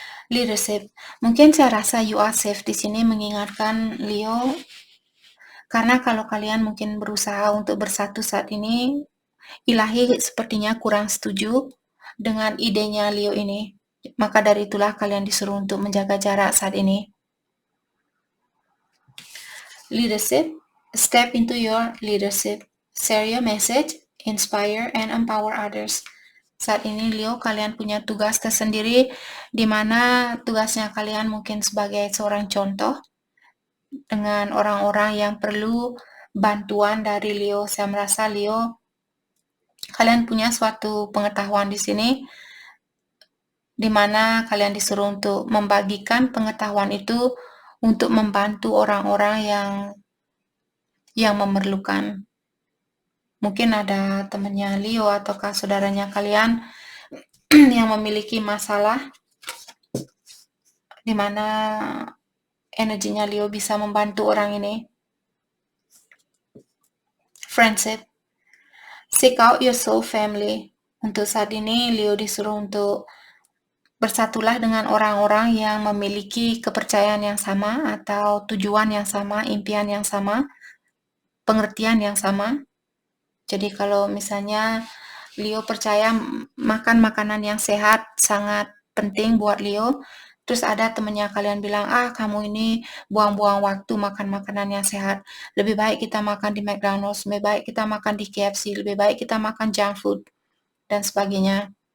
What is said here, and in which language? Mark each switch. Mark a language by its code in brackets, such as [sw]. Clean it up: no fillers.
[id] Leadership. Mungkin saya rasa [en] you are safe [id] di sini mengingatkan Leo, karena kalau kalian mungkin berusaha untuk bersatu saat ini, Ilahi sepertinya kurang setuju dengan idenya Leo ini. Maka dari itulah kalian disuruh untuk menjaga jarak saat ini. Leadership. [en] Step into your leadership. Share your message, inspire and empower others. [id] Saat ini Leo, kalian punya tugas tersendiri di mana tugasnya kalian mungkin sebagai seorang contoh dengan orang-orang yang perlu bantuan dari Leo. Saya merasa Leo, kalian punya suatu pengetahuan di sini di mana kalian disuruh untuk membagikan pengetahuan itu untuk membantu orang-orang yang memerlukan. Mungkin ada temannya Leo ataukah saudaranya kalian yang memiliki masalah di mana energinya Leo bisa membantu orang ini. [en] Friendship. Seek out your soul family. [id] Untuk saat ini Leo disuruh untuk bersatulah dengan orang-orang yang memiliki kepercayaan yang sama atau tujuan yang sama, impian yang sama, pengertian yang sama. Jadi kalau misalnya Leo percaya makan makanan yang sehat sangat penting buat Leo, terus ada temennya kalian bilang, kamu ini buang-buang waktu makan makanan yang sehat, lebih baik kita makan di McDonald's, lebih baik kita makan di KFC, lebih baik kita makan junk food, dan sebagainya.